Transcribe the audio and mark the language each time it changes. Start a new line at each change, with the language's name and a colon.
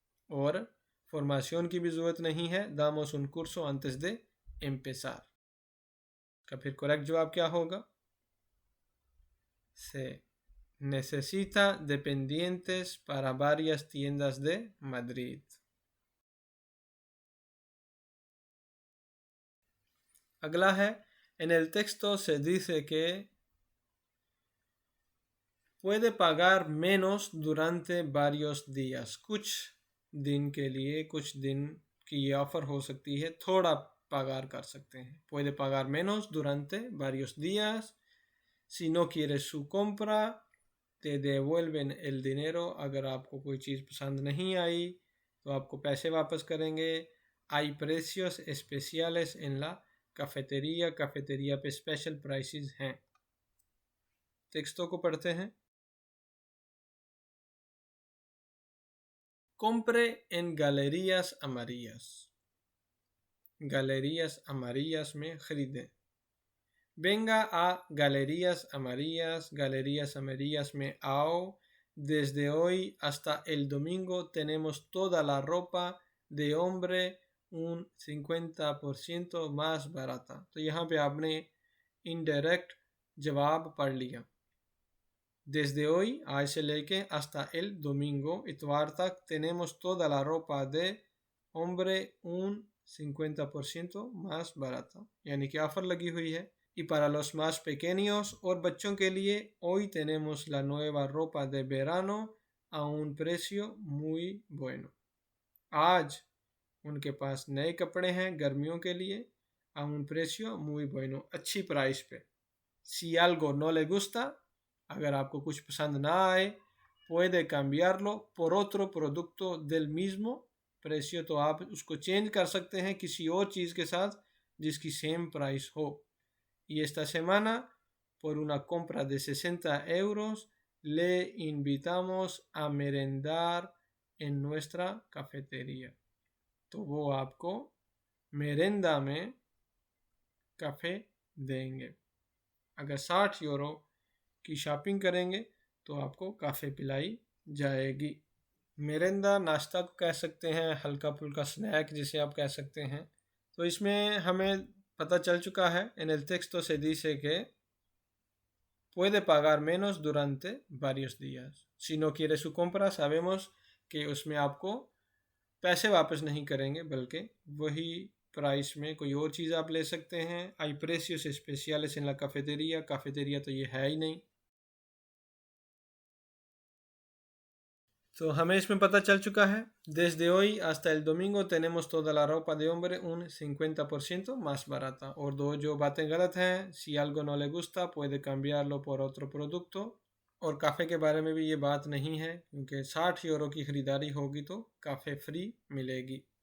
Hindi: और फॉर्माción की भी ज़रूरत नहीं है,
Spanish: damos un curso antes de empezar।
Hindi: का फिर करेक्ट जवाब क्या होगा?
Spanish: से necesita dependientes para varias tiendas de Madrid।
Hindi: अगला है,
Spanish: en el texto se dice que puede pagar menos durante varios días।
Hindi: कुछ दिन के लिए, कुछ दिन की ये ऑफर हो सकती है, थोड़ा pagar कर सकते हैं।
Spanish: puede pagar menos durante varios días। si no quieres su compra te devuelven el dinero।
Hindi: अगर आपको कोई चीज़ पसंद नहीं आई तो आपको पैसे वापस करेंगे।
Spanish: hay precios especiales en la cafetería।
Hindi: cafetería पे स्पेशल प्राइसेस हैं। टेक्स्टों को पढ़ते हैं।
Spanish: compre en galerías amarillas।
Hindi: galerías amarillas में खरीदें।
Spanish: venga a galerías amarillas।
Hindi: galerías amarillas में आओ।
Spanish: desde hoy hasta el domingo tenemos toda la ropa de hombre un 50% más barata।
Hindi: तो यहाँ पे आपने इनडायरेक्ट जवाब पढ़ लिया।
Spanish: desde hoy,
Hindi: आज से लेके,
Spanish: hasta el domingo,
Hindi: इतवार तक,
Spanish: tenemos toda la ropa de hombre un 50% más barata,
Hindi: यानी कि ऑफर लगी हुई है।
Spanish: y para los más pequeños,
Hindi: और बच्चों के लिए,
Spanish: hoy tenemos la nueva ropa de verano a un precio muy bueno।
Hindi: आज उनके पास नए कपड़े हैं गर्मियों के लिए,
Spanish: a un precio muy bueno,
Hindi: अच्छी प्राइस पे।
Spanish: si algo no le gusta,
Hindi: अगर आपको कुछ पसंद ना आए,
Spanish: puede cambiarlo por otro producto del mismo precio,
Hindi: तो आप उसको चेंज कर सकते हैं किसी और चीज़ के साथ जिसकी सेम प्राइस हो।
Spanish: y esta semana por una compra de 60 euros le invitamos a merendar en nuestra cafetería।
Hindi: तो वो आपको मेरेंदा में काफ़े देंगे। अगर 60 यूरो की शॉपिंग करेंगे तो आपको काफ़े पिलाई जाएगी। मेरेंदा नाश्ता को कह सकते हैं, हल्का फुल्का स्नैक जिसे आप कह सकते हैं। तो इसमें हमें पता चल चुका है,
Spanish: en el texto se dice que puede pagar menos durante varios días। si no quiere su compra, sabemos
Hindi: कि उसमें आपको पैसे वापस नहीं करेंगे, बल्कि वही प्राइस में कोई और चीज़ आप ले सकते हैं।
Spanish: hay precios especiales en la cafetería।
Hindi: cafetería तो ये है ही नहीं। तो हमें इसमें पता चल चुका है,
Spanish: desde hoy hasta el domingo tenemos toda la ropa de hombre un 50% más barata।
Hindi: और दो जो बातें गलत हैं,
Spanish: si algo no le gusta puede cambiarlo por otro producto।
Hindi: और काफ़े के बारे में भी ये बात नहीं है, क्योंकि 60 यूरो की ख़रीदारी होगी तो काफ़े फ्री मिलेगी।